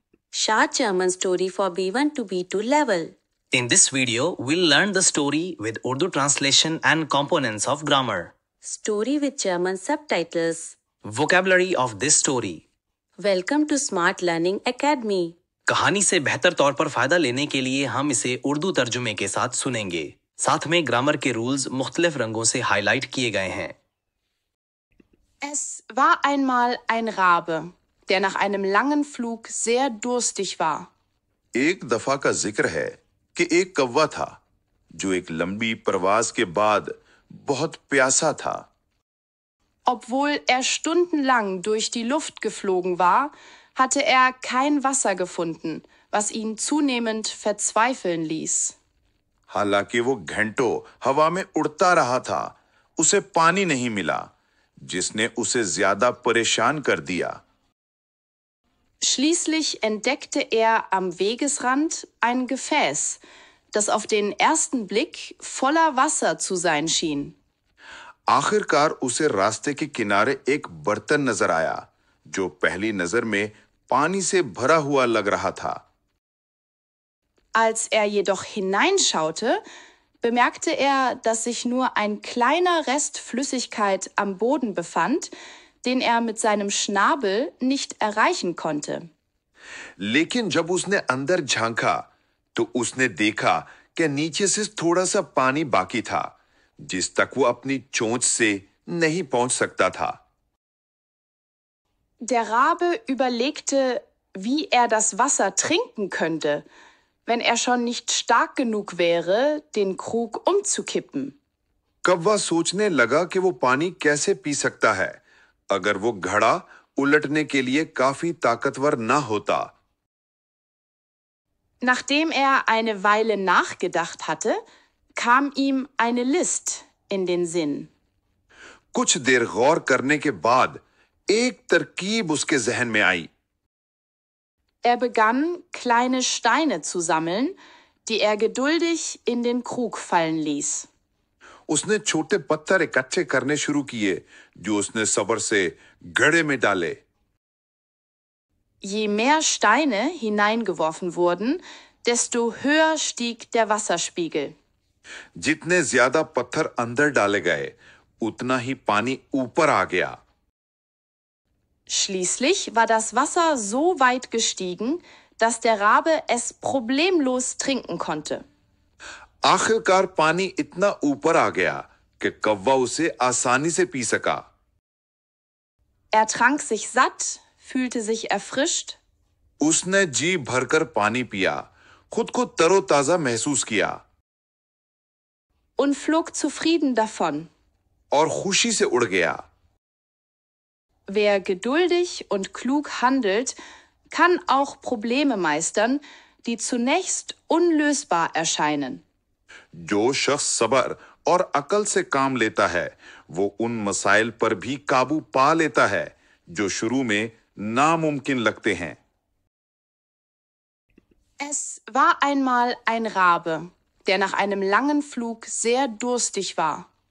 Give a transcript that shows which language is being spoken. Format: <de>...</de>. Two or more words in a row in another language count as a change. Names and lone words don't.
<en>Short German story for B1 to B2 level. In this video, we'll learn the story with Urdu translation and components of grammar. Story with German subtitles. Vocabulary of this story. Welcome to Smart Learning Academy.</en> <ur>کہانی سے بہتر طور پر فائدہ لینے کے لیے ہم اسے اردو ترجمے کے ساتھ سنیں گے. ساتھ میں گرامر کے رولز مختلف رنگوں سے ہائی لائٹ کیے گئے ہیں.</ur> <de>Es war einmal ein Rabe, der nach einem langen Flug sehr durstig war.</de> <ur>ایک دفعہ کا ذکر ہے کہ ایک کوا تھا جو ایک لمبی پرواس کے بعد بہت پیاسا تھا.</ur> <de>Obwohl er stundenlang durch die Luft geflogen war, hatte er kein Wasser gefunden, was ihn zunehmend verzweifeln ließ.</de> <ur>حالانکہ وہ گھنٹوں ہوا میں اڑتا رہا تھا، اسے پانی نہیں ملا، جس نے اسے زیادہ پریشان کر دیا.</ur> <de>Schließlich entdeckte er am Wegesrand ein Gefäß, das auf den ersten Blick voller Wasser zu sein schien.</de> <ur>آخرکار اسے راستے کے کنارے ایک برتن نظر آیا، جو پہلی نظر میں پانی سے بھرا ہوا لگ رہا تھا.</ur> <de>Als er jedoch hineinschaute, bemerkte er, dass sich nur ein kleiner Rest Flüssigkeit am Boden befand, den er mit seinem Schnabel nicht erreichen konnte.</de> <ur>لیکن جب اس نے اندر جھانکا، تو اس نے دیکھا کہ نیچے سے تھوڑا سا پانی باقی تھا، جس تک وہ اپنی چونچ سے نہیں پہنچ سکتا تھا.</ur> <de>Der Rabe überlegte, wie er das Wasser trinken könnte, wenn er schon nicht stark genug wäre, den Krug umzukippen.</de> <ur>کوا سوچنے لگا کہ وہ پانی کیسے پی سکتا ہے، اگر وہ گھڑا الٹنے کے لیے کافی طاقتور نہ ہوتا.</ur> <de>Nachdem er eine Weile nachgedacht hatte, kam ihm eine List in den Sinn.</de> <ur>کچھ دیر غور کرنے کے بعد ایک ترکیب اس کے ذہن میں آئی.</ur> <de>Er begann, kleine Steine zu sammeln, die er geduldig in den Krug fallen ließ.</de> <ur>اس نے چھوٹے پتھر اکٹھے کرنے شروع کیے، جو اس نے صبر سے گھڑے میں ڈالے.</ur> <de>Je mehr Steine hineingeworfen wurden, desto höher stieg der Wasserspiegel.</de> <ur>جتنے زیادہ پتھر اندر ڈالے گئے، اتنا ہی پانی اوپر آ گیا.</ur> <de>Schließlich war das Wasser so weit gestiegen, dass der Rabe es problemlos trinken konnte.</de> <ur>آخرکار پانی اتنا اوپر آ گیا کہ کوا اسے آسانی سے پی سکا.</ur> <de>Er trank sich satt, fühlte sich erfrischt</de> <ur>اس نے جی بھر کر پانی پیا، خود کو تر و تازہ محسوس کیا</ur> <de>und flog zufrieden davon.</de> <ur>اور خوشی سے اڑ گیا.</ur> <de>Wer geduldig und klug handelt, kann auch Probleme meistern, die zunächst unlösbar erscheinen.</de> <ur>جو شخص صبر اور عقل سے کام لیتا ہے، وہ ان مسائل پر بھی قابو پا لیتا ہے جو شروع میں ناممکن لگتے ہیں.</ur> <de>Es war einmal ein Rabe, der nach einem langen Flug sehr durstig war.</de>